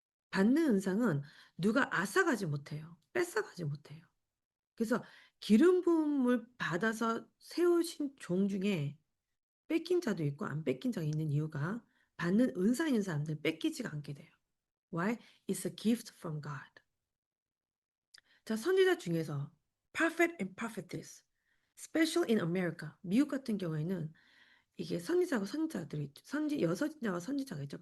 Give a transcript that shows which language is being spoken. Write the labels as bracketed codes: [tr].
[ko] 받는 은상은 누가 앗아가지 못해요. 뺏어가지 못해요. 그래서 기름 부음을 받아서 세우신 종 중에 뺏긴 자도 있고 안 뺏긴 자가 있는 이유가 받는 은사인 사람들은 뺏기지가 않게 돼요. [en] Why? It's a gift from God. 자, [ko] 선지자 중에서 [en] prophet and prophetess, special in America. [ko] 미국 같은 경우에는 이게 선지자고 선지자들이 있죠. 여선지자와 선지자가 있죠.